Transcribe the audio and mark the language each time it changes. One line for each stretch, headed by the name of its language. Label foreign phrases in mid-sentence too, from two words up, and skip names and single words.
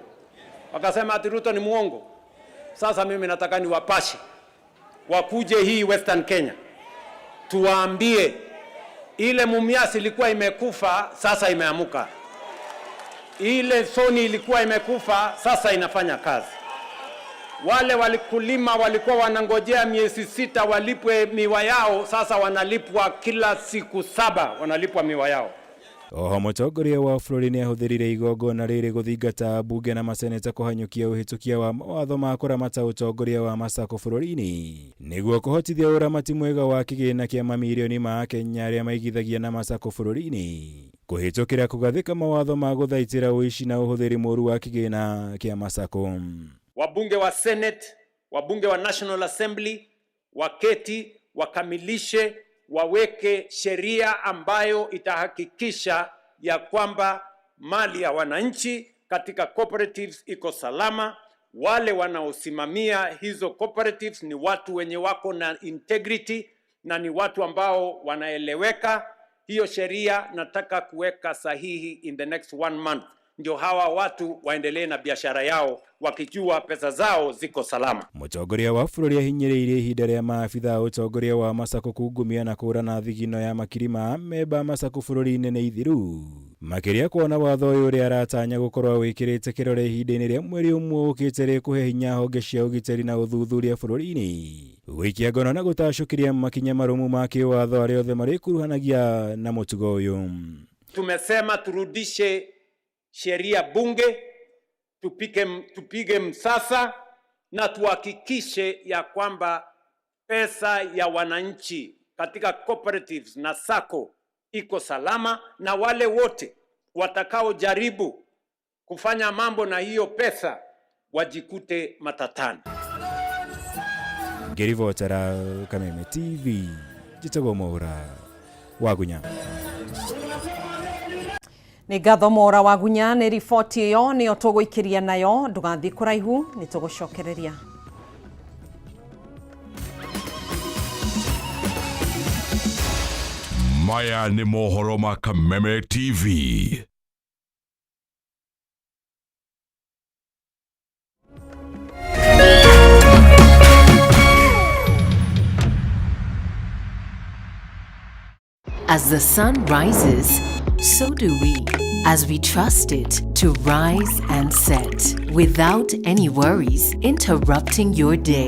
Swahili: Wakasema ati Ruto ni muongo. Sasa mimi nataka niwapashe wakuje hii Western Kenya, tuwaambie ile Mumias ilikuwa imekufa, sasa imeamuka. Ile Soni ilikuwa imekufa, sasa inafanya kazi. Wale walikulima walikuwa wanangojea miezi 6 walipwe miwa yao, sasa wanalipwa kila siku 7 wanalipwa miwa yao.
Kikuyu: Oho mũtongoria wa bũrũri nĩ ahũthĩrire igongona rĩrĩ gũthingata bunge na maseneta kũhanyũkia ũhĩtũkia wa mawatho ma kũramata ũtongoria wa masako bũrũri-inĩ nĩguo kũhotithia ũramati mwega wa kĩgĩna kĩa mamirioni ma Kenya arĩa maigithagia na masako bũrũri-inĩ kũhĩtũkĩra kũgathĩka mawatho ma gũthaitĩra ũici na ũhũthĩri mũũru wa kĩgĩna kĩa masako.
Swahili: Wabunge wa Senate, wabunge wa National Assembly waketi wakamilishe, waweke sheria ambayo itahakikisha ya kwamba mali ya wananchi katika cooperatives iko salama. Wale wanaosimamia hizo cooperatives ni watu wenye wako na integrity na ni watu ambao wanaeleweka. Hiyo sheria nataka kuweka sahihi
English: in the next 1 month.
Swahili: Ndio hawa watu waendelee na biashara yao wakijua pesa zao ziko salama.
Kikuyu: Mũtongoria wa bũrũri ahinyĩrĩirie ihinda rĩa maabitha ũtongoria wa masako kungumia na kũrana thigino ya makiri ma memba masako bũrũri-inĩ nĩ ithiru, makĩria kuona watho ũyũ ũrĩa aratanya gũkorwo wĩkĩrĩte kĩrore ihinda-inĩ rĩa mweri ũmwe ũkĩte rĩkũhe hinya honge cia ũgitĩri na ũthuthuria bũrũri-inĩ, gũikia ngono na gũtacũkĩria makinya marũmu ma kĩwatho arĩa othe marĩkuruhanagia na mũtugo ũyũ.
Swahili: Tumesema turudishe sheria bunge, tupige msasa na tuhakikishe ya kwamba pesa ya wananchi katika cooperatives na sako iko salama, na wale wote watakao jaribu kufanya mambo na hiyo pesa wajikute matatani.
Kikuyu: Ngĩribotera Kameme TV, Njĩtagwo Mwaũra Wagunya. Nĩ ngatho Mora wa Gunya nĩ riboti ĩyo nĩyo tũgũikĩria nayo, ndũgathiĩ kũraihu, nĩ tũgũcokereria. Maya nĩ mohoro ma Kameme TV.
English: As the sun rises, so do we, as we trust it to rise and set without any worries interrupting your day.